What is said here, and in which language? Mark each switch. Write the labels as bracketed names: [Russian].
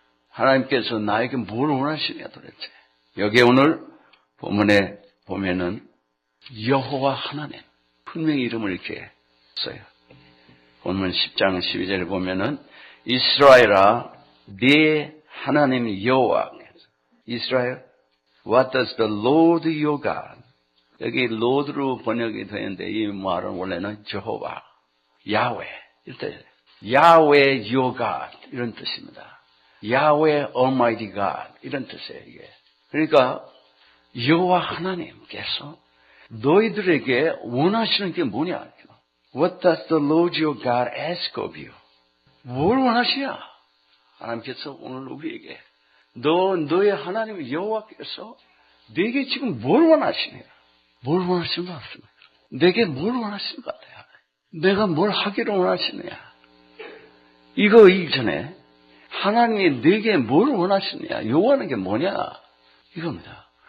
[Korean] 하나님께서 나에게 뭘 원하시냐 도대체. 여기 오늘 본문에 보면은 여호와 하나님 분명히 이름을 이렇게 써요. 본문 10장 12절을 보면은 이스라엘아 네 하나님 여호와. [English] 이스라엘 What does the Lord your God. [Korean] 여기 Lord로 번역이 되는데 이 말은 원래는 여호와 야훼 이때 야훼 your God 이런 뜻입니다. 야훼 Almighty God 이런 뜻이에요 이게. 그러니까 여호와 하나님께서 너희들에게 원하시는 게 뭐냐? [English] What does the Lord your God ask of you? [Korean] 뭘 원하시냐? 하나님께서 오늘 우리에게 너의 하나님 여호와께서 내게 지금 뭘 원하시냐? 뭘 원하시는 것 같습니다. 내게 뭘 원하시는 것 같아요? 내가 뭘 하기를 원하시느냐? 이거 이전에 하나님이 내게 뭘 원하시느냐? 요구하는 게 뭐냐? 이겁니다.